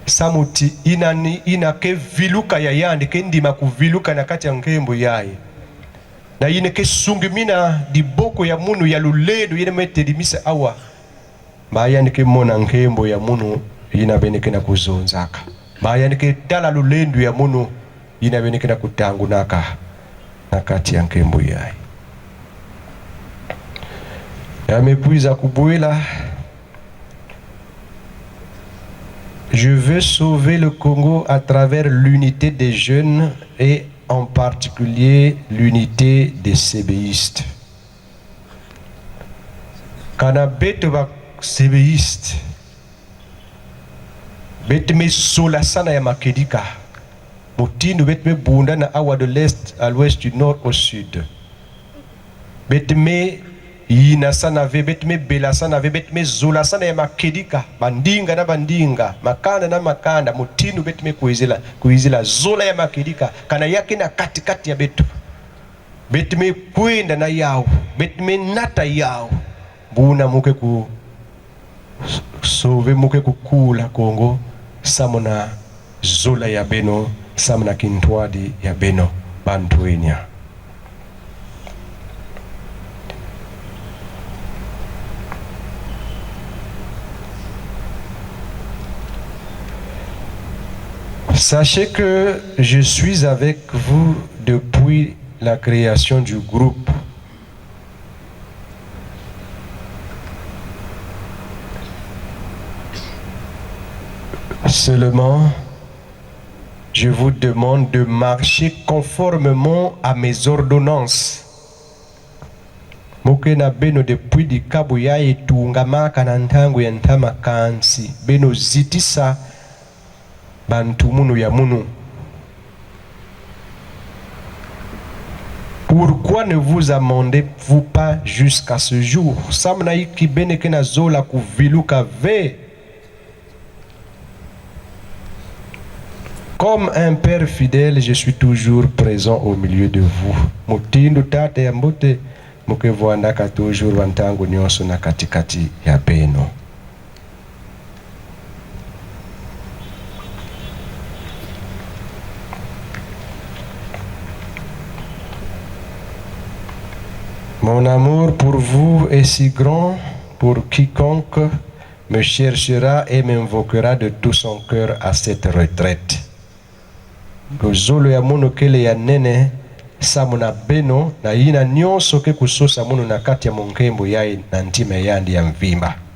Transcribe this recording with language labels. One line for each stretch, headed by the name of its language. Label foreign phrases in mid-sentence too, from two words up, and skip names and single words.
Kongo: samuti ina ke viluka ya yande ke ndima kuviluka na kati ya nkembo yaye na ine ke sungimina di boko ya munu ya luledo yene metedimisa awa bayani ke mona nkembo ya munu ina beneke na kuzonzaka bayani ke tala lulendu ya munu ina beneke na kutangu naka na kati ya nkembo yaye yamepuiza kubuela.
French: Je veux sauver le Congo à travers l'unité des jeunes et en particulier l'unité des sébéistes.
Kongo: Kana beto ba sébéistes, betme sola sana ya makedika, mutinu betme bunda na awa
French: de l'est à l'ouest, du nord au sud.
Kongo: Betme ina sana ve betme bela sana ve betme zola sana ya makedika bandinga na bandinga makanda na makanda mutinu betme kuizila zola ya makedika kana yake na katikati ya betu betme kwenda na yao betme nata yao buna muke ku sove muke kukula Kongo samona zola ya beno samona kintwadi ya beno bantuenya.
French: Sachez que je suis avec vous depuis la création du groupe. Seulement, je vous demande de marcher conformément à mes ordonnances.
Kongo: Mokena beno depuis di kabuya etungama kanantangu yantama kansi beno zitisa bantu munu ya munu.
French: Pourquoi ne vous amendez-vous pas jusqu'à ce jour?
Kongo: Samna iki bene kena zola kuviluka ve.
French: Comme un père fidèle, je suis toujours présent au milieu de vous.
Kongo: Mutindu tate ya mbote mukevwandaka toujours wantangu nyonso na katikati ya beno.
French: Mon amour pour vous est si grand, pour quiconque me cherchera et m'invoquera de tout son cœur à cette retraite.
Kongo: Lozolo ya mono kele ya nene samuna beno na ina nyonso ke kusosa mono na kati ya monkembo yae na ntime yandi ya mvimba.